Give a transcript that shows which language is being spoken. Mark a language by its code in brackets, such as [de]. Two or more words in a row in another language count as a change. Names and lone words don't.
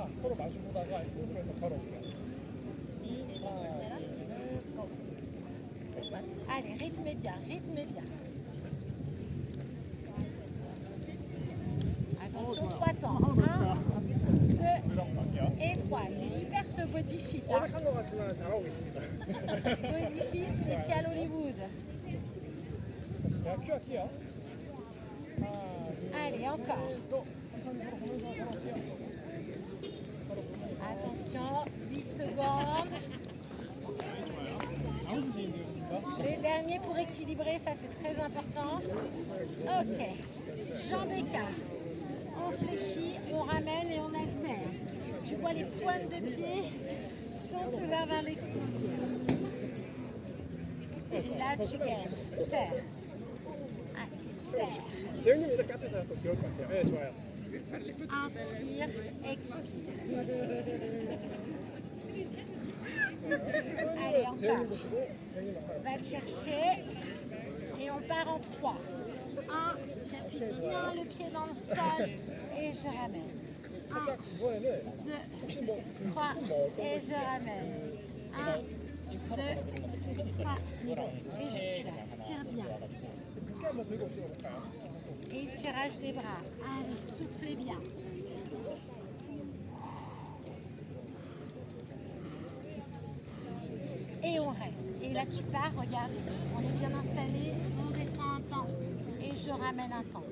[fr] Allez, rythmez bien, rythmez bien. Attention, 3 temps. 1, 2 et 3. Il est super ce [en] body fit. [fr] Hein. [en] Body fit [fr] spécial Hollywood. Allez, encore. Attention, 8 secondes. Les derniers pour équilibrer, ça c'est très important. Ok, jambes écart. On fléchit, on ramène et on alterne. Tu vois les pointes de pied sont ouvertes vers l'extérieur. Et là, tu gagnes. Serre. Allez, serre. [ko] 재현님 이렇게 앞에서 또 귀여울 것 같아요. 네, 좋아요. [fr] Inspire, expire. Allez, encore. [ko] 재현님 보시고 재현님 아까 [fr] On va le chercher et on part en 3. 1, j'appuie bien le pied dans le sol et je ramène. 1, [ko] 이번에는 [fr] 2, [ko] 혹시 뭐 [fr] 3 et je ramène. 1, 2, 3 et je suis là. Tire bien. [ko] 크게 한번 들고 찍어볼까요? [fr] Et tirage des bras. Allez, soufflez bien. Et on reste. Et là, tu pars, regarde, on est bien installé, on descend un temps. Et je ramène un temps.